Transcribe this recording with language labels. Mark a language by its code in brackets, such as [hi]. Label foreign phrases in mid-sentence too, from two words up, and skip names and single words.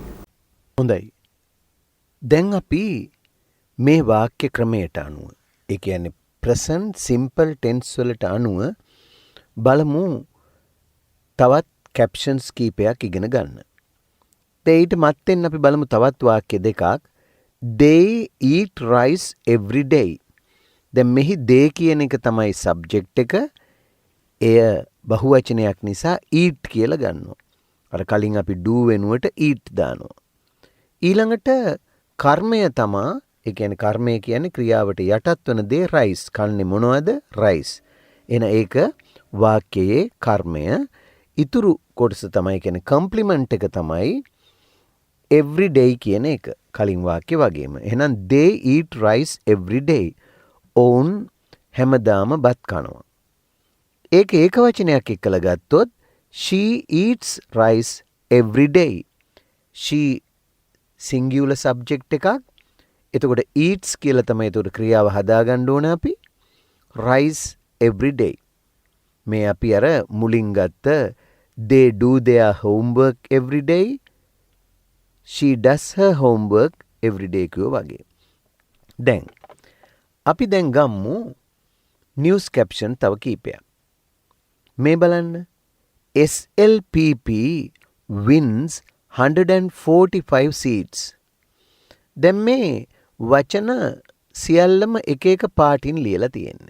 [si] හොඳයි. දැන් අපි මේ වාක්‍ය ක්‍රමයට අනුව ඒ කියන්නේ [en] present simple tense [si] වලට අනුව බලමු තවත් captions කීපයක් ඉගෙන ගන්න. ඊට මත්තෙන් අපි බලමු තවත් වාක්‍ය දෙකක්. [en] They eat rice every day. [si] දැන් මෙහි they කියන එක තමයි subject එක. එය බහුවචනයක් නිසා eat කියලා ගන්නවා. අර කලින් අපි do වෙනුවට eat දානවා. ඊළඟට කර්මය තමා ඒ කියන්නේ කර්මය කියන්නේ ක්‍රියාවට යටත් වන දේ rice. කන්නේ මොනවද? rice. එන ඒක වාක්‍යයේ කර්මය. ඉතුරු කොටස තමයි කියන්නේ කම්ප්ලිමන්ට් එක තමයි [en] every day [si] කියන එක. කලින් වාක්‍ය වගේම. එහෙනම් [en] they eat rice every day. [si] ඔවුන් හැමදාම බත් කනවා. ඒක ඒකවචනයක් එක්කලා ගත්තොත් [en] she eats rice every day. she singular subject [si] එකක්. එතකොට eats කියලා තමයි ඒතකොට ක්‍රියාව හදාගන්න ඕන අපි. [en] rice every day. [si] මේ අපි අර මුලින් ගත්ත [en] they do their homework every day. she does her homework every day [si] කියෝ වගේ. දැන් අපි දැන් ගම්මු [en] news caption [si] තව කීපයක්. මේ බලන්න. [en] SLPP wins 145 seats. [si] දැන් මේ වචන සියල්ලම එක එක පාටින් ලියලා තියෙන්නේ.